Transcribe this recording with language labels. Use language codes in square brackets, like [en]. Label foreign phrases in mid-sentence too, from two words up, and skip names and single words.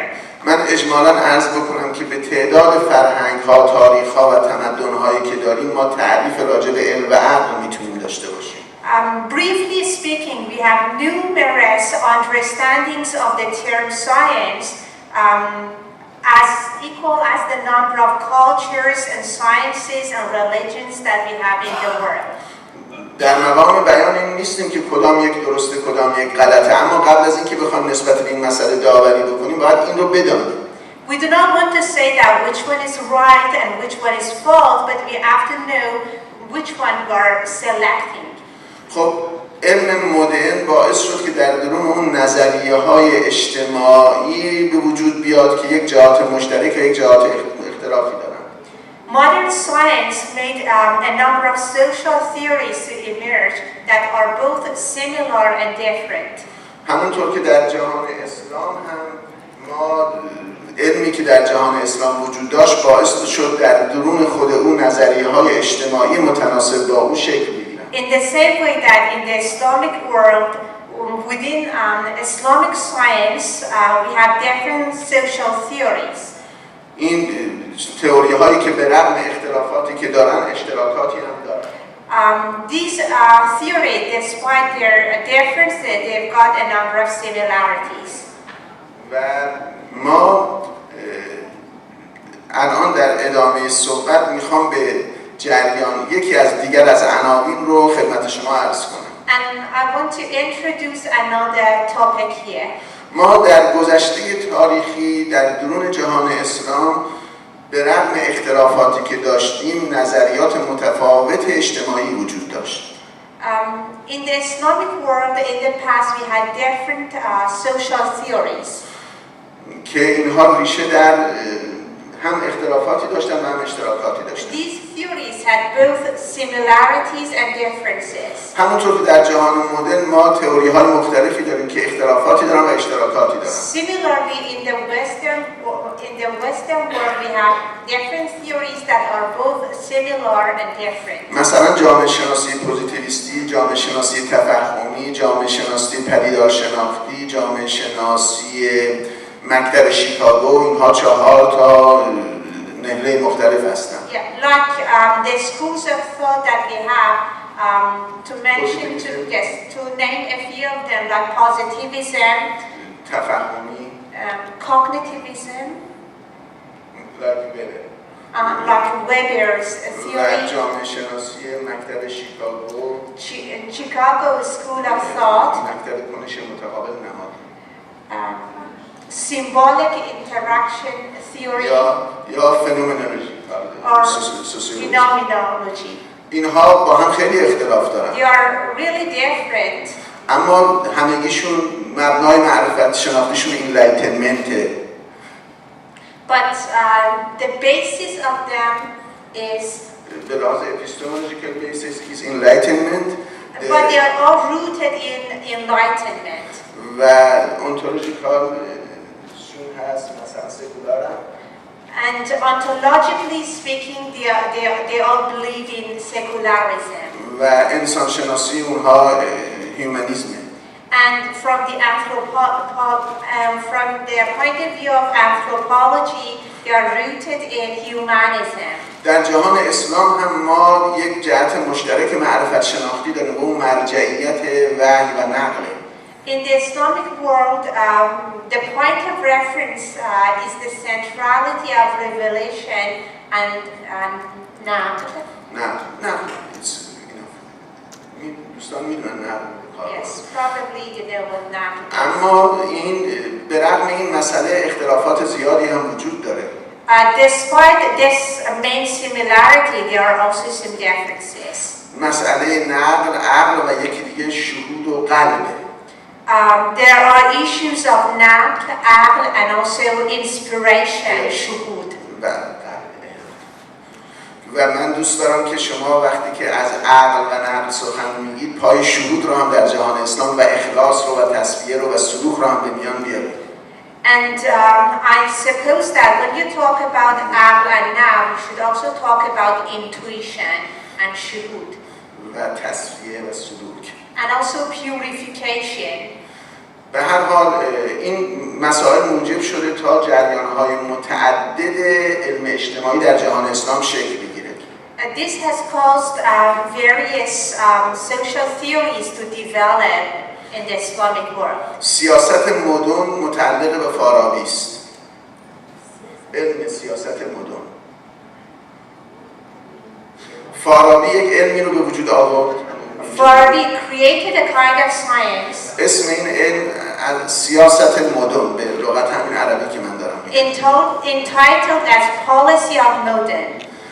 [fa] من اجمالاً عرض بکنم که به تعداد فرهنگ‌ها، تاریخ‌ها و تمدن‌هایی که داریم ما تعریف راجع به علم و عقل میتونیم داشته باشیم. [en] Briefly speaking, we have numerous understandings of the term science as equal as the number of cultures and sciences and religions that we have in the world. [fa] در مقام بیان این نیستیم که کدام یک درسته کدام یک غلطه، اما قبل از اینکه بخوایم نسبت به این مسئله داوری بکنیم باید این رو بدانیم. [en] We do not want to say that which one is right and which one is false, but we have to know which one we are selecting. [fa] خب علم مدرن باعث شد که در درون اون نظریه‌های اجتماعی به وجود بیاد که یک جهات مشترک و یک جهات اختلافی دارن. [en] Modern science made a number of social theories to emerge that are both similar and different. [fa] همونطور که در جهان اسلام هم ما علمی که در جهان اسلام وجود داشت باعث شد در درون خود اون نظریه‌های اجتماعی متناسب با اون شکل بگیرن. [en] In the same way that in the Islamic world, within Islamic science, we have different social theories. [fa] این تئوری هایی که به رغم اختلافاتی که دارن اشتراکاتی هم دارن. [en] These theories, despite their differences, they've got a number of similarities. [fa] و ما الان در ادامه صحبت میخوام به جریان یکی از دیگر از عناوین رو خدمت شما عرض کنم. [en] And I want to introduce another topic here. [fa] ما در گذشته تاریخی در درون جهان اسلام به رغم اختلافاتی که داشتیم نظریات متفاوت اجتماعی وجود داشت. [en] In the Islamic world, in the past, we had different social theories. [fa] که اینها ریشه در هم اختلافاتی داشتن و هم اشتراکاتی داشتن. [en] These theories had both similarities and differences. [fa] همونطور که در جهان مدرن ما تئوری های مختلفی داریم که اختلافاتی دارن و اشتراکاتی دارن. [en] Similarly, in the Western world, we have different theories that are both similar and different. [fa] مثلا جامعه شناسی پوزیتیویستی، جامعه شناسی تفهمی، جامعه شناسی پدیدار شناختی، جامعه شناسی مکتب شیکاگو، اینها 4 تا مهره مختلف هستند. [en] Yeah, like the schools of thought that we have, to mention, to name a few of them, like positivism, [fa] تفهمی، [en] cognitivism, like Weber's theory, [fa] و جامعه شناسی مکتب شیکاگو، [en] Chicago School of Thought, [fa] مکتب کنش متقابل نهاد، [en] symbolic interaction theory, [fa] یا فنومنولوژی، [en] or [fa] سوسیولوژی. [en] phenomenology. [fa] اینها با هم خیلی اختلاف دارن. [en] They are really different. [fa] اما همگیشون مبنای معرفت شناختیشون انلایتنمنته. [en] But the basis of them is, [fa] به لحاظ [en] epistemological basis is enlightenment. but they are all rooted in enlightenment. [fa] و ontological شون هست مثلا سکولار هم. [en] And ontologically speaking, they all believe in secularism. [fa] و انسان شناسی اونها هیومانیسمه. [en] And from the point of view of anthropology, they are rooted in humanism. [fa] در جهان اسلام هم ما یک جهت مشترک معرفت شناختی داریم و اون مرجعیت وحی و نقله. [en] In the Islamic world, the point of reference is the centrality of revelation and naql. [fa] نقل. دوستان میدونن نقل. [en] Yes, probably you know what naql is. [fa] اما این به رغم این مسئله اختلافات زیادی هم وجود داره. [en] Despite this main similarity, there are also some differences. [fa] مسئله نقل، عقل و یکی دیگه شهود و قلبه. [en] There are issues of naql, aql, and also inspiration, shuhud. [fa] و من دوست دارم که شما وقتی که از عقل و نقل سخن میگید پای شهود رو هم در جهان اسلام و اخلاص رو و تصفیه رو و سلوک رو هم به میان بیارید. [en] And I suppose that when you talk about aql and naql, you should also talk about intuition and shuhud. [fa] و تصفیه و سلوک. [en] And also purification. [fa] به هر حال این مسائل موجب شده تا جریان‌های متعدد علم اجتماعی در جهان اسلام شکل بگیره. This has caused various social theories to develop in the Islamic world. سیاست مدن متعلق به فارابی است. علم سیاست مدن. فارابی یک علمی رو به وجود آورد. [en] Farabi created a kind of science. [fa] اسم این علم سیاست مدن به لغت همین عربی که من دارم. [en] Entitled as policy of modern.